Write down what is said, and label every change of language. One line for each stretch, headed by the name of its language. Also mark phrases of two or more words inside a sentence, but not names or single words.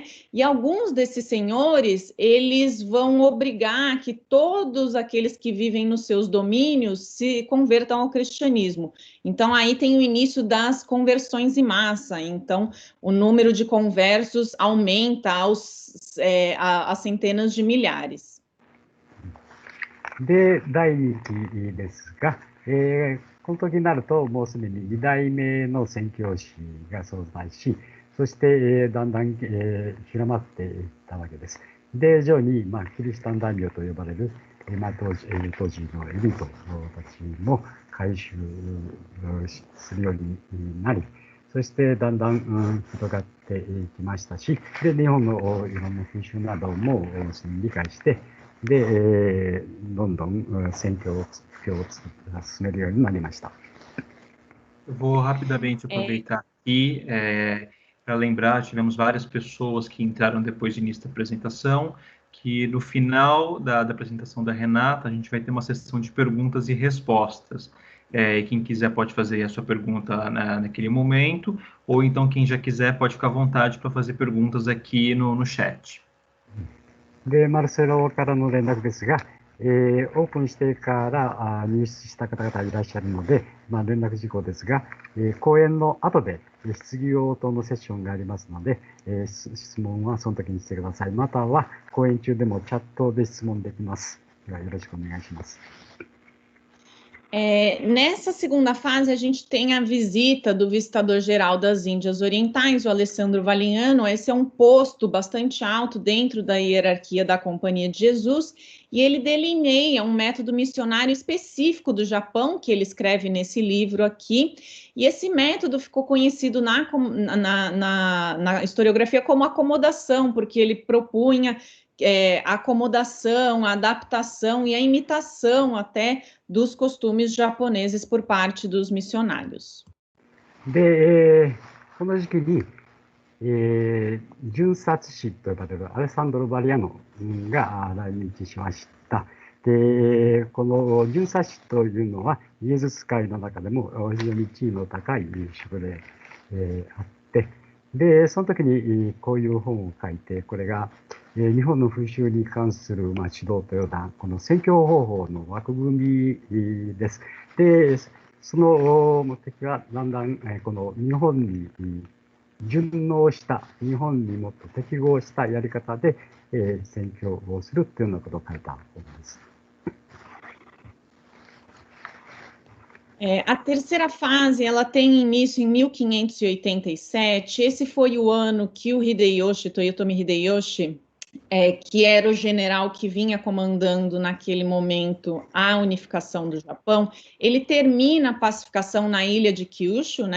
Portuguese: E alguns desses senhores, eles vão obrigar que todos aqueles que vivem nos seus domínios se convertam ao cristianismo. Então, aí tem o início das conversões em massa. Então, o número de conversos aumenta a centenas de milhares.
Japanese: で、第2期ですが、この時になると、もうすでに2代目の宣教師が存在し、そして、だんだん、広まっていったわけです。で、徐々に、キリシタン大名と呼ばれる、当時のエリートたちも回収するようになり、そしてだんだん、広がっていきましたし、で、日本のいろんな風習なども理解して、で、どんどん宣教を進めるようになりました。
Portuguese: Eu vou rapidamente aproveitar aqui para lembrar, tivemos várias pessoas que entraram depois do início da apresentação, que no final da apresentação da Renata, a gente vai ter uma sessão de perguntas e respostas. Quem quiser pode fazer a sua pergunta naquele momento, ou então quem já quiser pode ficar à vontade para fazer perguntas aqui no chat.
Japanese: で、マルセロからの連絡ですが、オープンしてから入室した方々いらっしゃるので、連絡事項ですが、講演の後で質疑応答のセッションがありますので、質問はその時にしてください。または講演中でもチャットで質問できます。ではよろしくお願いします。
Portuguese: Nessa segunda fase, a gente tem a visita do visitador-geral das Índias Orientais, o Alessandro Valignano. Esse é um posto bastante alto dentro da hierarquia da Companhia de Jesus, e ele delineia um método missionário específico do Japão, que ele escreve nesse livro aqui, e esse método ficou conhecido na historiografia como acomodação, porque ele propunha a acomodação, a adaptação e a imitação até dos costumes japoneses por parte dos missionários.
Japanese: で、この時期に、巡察使と呼ばれるアレサンドロ・バリアノが来日しました。で、この巡察使というのはイエズス会の中でも非常に地位の高い職で、あって、で、その時にこういう本を書いて、これが日本の風習に関する指導というような、この宣教方法の枠組みです。で、その目的はだんだんこの日本に順応した、日本にもっと適合したやり方で宣教をするというようなことを書いた本です。
Portuguese: A terceira fase, ela tem início em 1587. Esse foi o ano que o Toyotomi Hideyoshi, que era o general que vinha comandando naquele momento a unificação do Japão, ele termina a pacificação na ilha de Kyushu, né?